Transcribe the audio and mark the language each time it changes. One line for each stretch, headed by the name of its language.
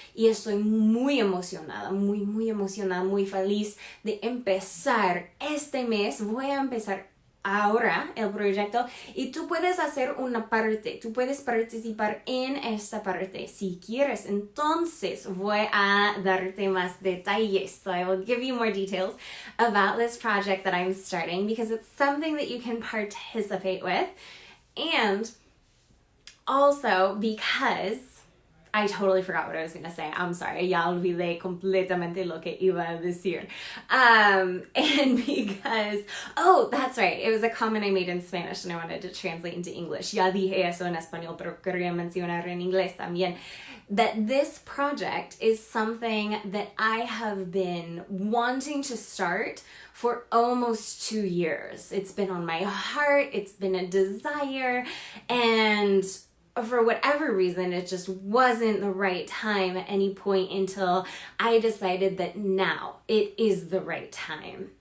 Spanish: Y estoy muy emocionada, muy emocionada, muy feliz de empezar este mes. Voy a empezar ahora el proyecto y tú puedes hacer una parte, tú puedes participar en esta parte si quieres. Entonces voy a darte más detalles.
English: So I will give you more details about this project that I'm starting because it's something that you can participate with, and also because I totally forgot what I was going to say. I'm sorry.
Spanish: Ya olvidé completamente lo que iba a decir.
English: And because... Oh, that's right. It was a comment I made in Spanish and I wanted to translate into English.
Spanish: Ya dije eso en español, pero quería mencionar en inglés también.
English: That this project is something that I have been wanting to start for almost 2 years. It's been on my heart. It's been a desire. And for whatever reason, it just wasn't the right time at any point until I decided that now it is the right time.